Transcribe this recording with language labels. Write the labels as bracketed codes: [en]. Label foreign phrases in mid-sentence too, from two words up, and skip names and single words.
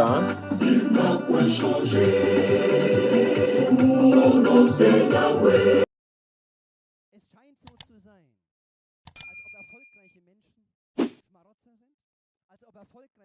[fr] Hein? Il n'a point changé. Son nom c'est Yahweh. [de] Es scheint so zu sein, als ob erfolgreiche Menschen Schmarotzer sind, als ob erfolgreiche